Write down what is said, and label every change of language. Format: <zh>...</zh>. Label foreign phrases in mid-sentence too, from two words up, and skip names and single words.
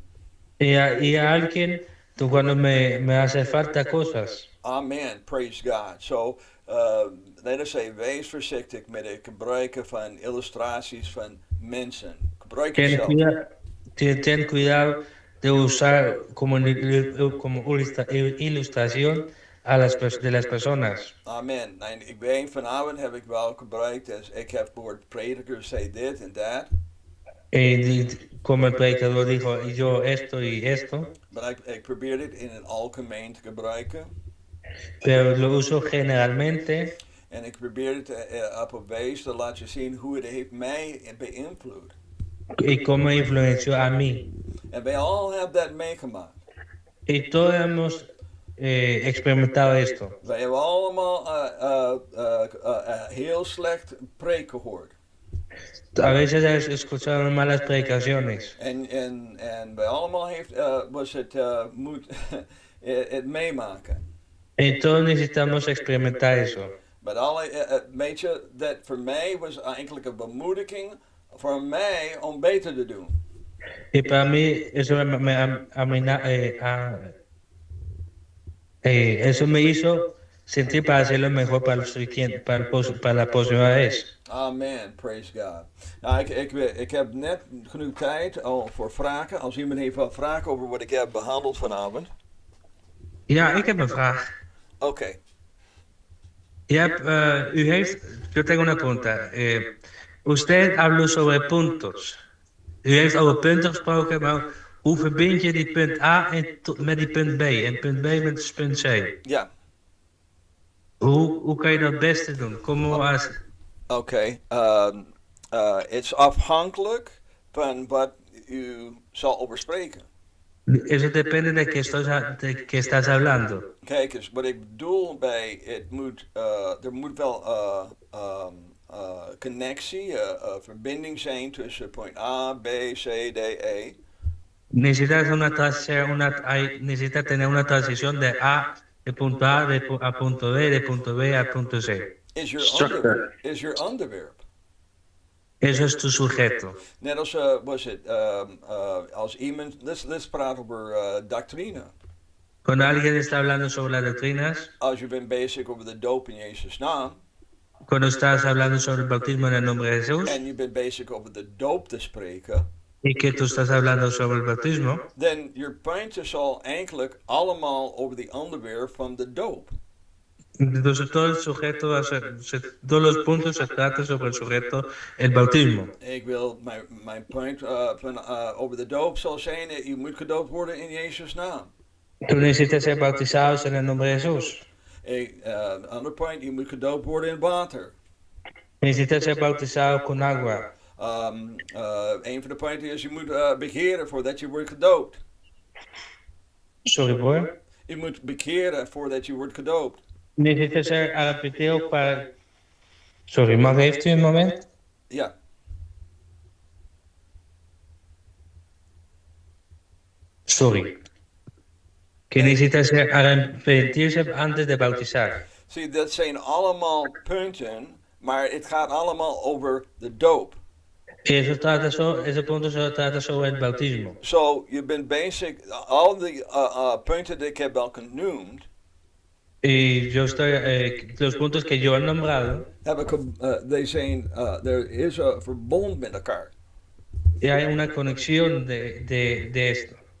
<es>Y a alguien, tú cuando me hace falta cosas.</es> <en>Amen, praise God. So, let us say,</en> <nl>wees voorzichtig met het gebruiken van illustraties van mensen. Gebruik jezelf.</nl> <es>Ten cuidado de usar como ilustración de las personas.</es> <nl>Amen. En ik weet, vanavond heb ik wel gebruikt, dus ik heb gehoord predikers say dit en dat.</nl> <es>Como el predicador dijo, yo esto y esto,</es> <nl>Maar ik probeer dit in het algemeen te gebruiken.</nl> <es>pero lo uso generalmente</es> <nl>En ik probeer het op een wijze te laten zien hoe het heeft mij beïnvloed.</nl> <es>y cómo influenció a mí.</es> <nl>En wij al hebben dat meegemaakt.</nl> <es>Y todos hemos experimentado esto.</es> <nl>Wij hebben allemaal heel slecht preek gehoord.</nl> <es>A veces he escuchado malas predicaciones.</es> <nl>En bij allemaal was het moet het meemaken.</nl> <es>Y todos necesitamos experimentar eso.</es> <nl>Maar weet je, dat voor mij was eigenlijk een bemoediging voor mij om beter te doen.</nl> <es>Y para mí eso eso me hizo sentir para hacerlo mejor para la próxima vez.</es> <en>Amen, praise God.</en> <nl>Nou, ik heb net genoeg tijd voor vragen. Als iemand heeft wat vragen over wat ik heb behandeld vanavond. Ja, ik heb een vraag. Oké.</nl> <es>Yo tengo una pregunta. Usted habló sobre puntos.</es> <nl>U heeft over punten gesproken, maar hoe verbind je die punt A met die punt B en punt B met punt C? Ja. Hoe kan je dat het beste doen? Oké. Het is afhankelijk van wat u zal over spreken.</nl> <es>Eso depende de que estás hablando.</es> <nl>Kijk eens, wat ik bedoel bij er moet wel connectie, verbinding zijn tussen point A, B, C, D, E.</nl> <es>Necesitas tener una transición de punto A a punto B, de punto B a punto C.</es> <en>Is your onderwerp.</en> <es>Eso es tu sujeto.</es> <nl>Net als als iemand, let's praten over doctrine.</nl> <es>Cuando alguien está hablando sobre las doctrinas,</es> <nl>als je bent bezig over de doop in Jezus' naam.</nl> <es>Cuando estás hablando sobre el bautismo en el nombre de Jesús.</es> <nl>En je bent bezig over de doop te spreken.</nl> <es>Y que tú estás hablando sobre el bautismo.</es> <nl>Dan je punten zal eigenlijk allemaal over die onderwerp van de doop.</nl> <es>Entonces todo el sujeto, todos los puntos se tratan sobre el sujeto, el bautismo.</es> <nl>Ik wil mijn punt over de doop zal zijn, je moet gedoopt worden in Jezus' naam.</nl> <es>Tú necesitas ser bautizados en el nombre de Jesús.</es> <nl>Ander punt, je moet gedoopt worden in water.</nl> <es>Necesitas ser bautizado con agua.</es> <nl>Een van de punten is, je moet begeren voordat je wordt gedoopt.</nl> <en>Sorry, boy.</en> <nl>Je moet bekeren voordat je wordt gedoopt.</nl> <es>Necesita ser arrepentido para...</es> <nl>Sorry, mag heeft u een moment? Ja. Sorry.</nl> <es>Que necesita ser arrepentirse antes de bautizar.</es> <nl>Zie, dat zijn allemaal punten, maar het gaat allemaal over de doop.</nl> <es>Ese punto solo trata sobre el bautismo.</es> <nl>Zo, je bent bezig, al die punten die ik heb al genoemd,</nl> <es>Y yo estoy, los puntos que yo he nombrado,</es> <nl>heb ik, die zijn, er is een verbond met elkaar.</nl> <es>y hay una conexión de esto.</es>